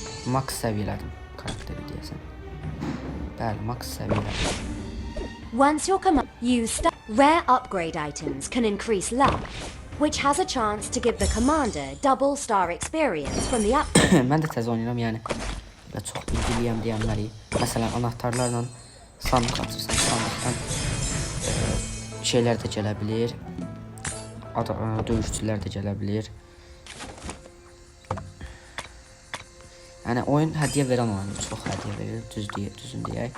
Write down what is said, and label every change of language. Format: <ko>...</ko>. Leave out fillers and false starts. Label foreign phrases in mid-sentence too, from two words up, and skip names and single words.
<az>max səviyyələdim karakteri deyəsən. Bəli, max səviyyələdim.</az> <en>Once your command, rare upgrade items can increase luck, which has a chance to give the commander double star experience from the upgrade.</en> <az>Mən də tez oynayıram, yəni və çox bilgiliyəm deyənləri. Məsələn, anahtarlarla sandıq açırsan, sandıqdan şeylər də gələ bilir. Döyüşçülər də gələ bilir. Yəni oyun hədiyyə verən oyundur, çox hədiyyə verir, düzün deyək.</az>